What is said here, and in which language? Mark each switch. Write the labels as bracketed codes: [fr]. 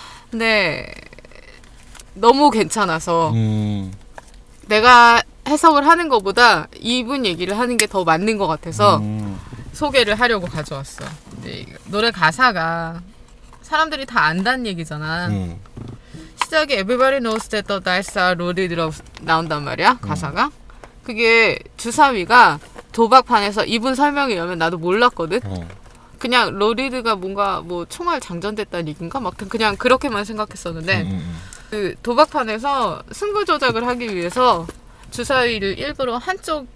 [ko] 근데 너무 괜찮아서 내가 해석을 하는 것보다 이분 얘기를 하는 게 더 맞는 것 같아서 소개를 하려고 가져왔어. 노래 가사가 사람들이 다 안다는 얘기잖아. [en] 시작에 Everybody knows that the dice are loaded up [ko] 나온단 말이야, 가사가. 그게 주사위가 도박판에서 이분 설명이라면 나도 몰랐거든. 그냥 로리드가 뭔가 뭐 총알 장전됐다는 얘기인가? 막 그냥 그렇게만 생각했었는데 그 도박판에서 승부 조작을 하기 위해서 주사위를 일부러 한쪽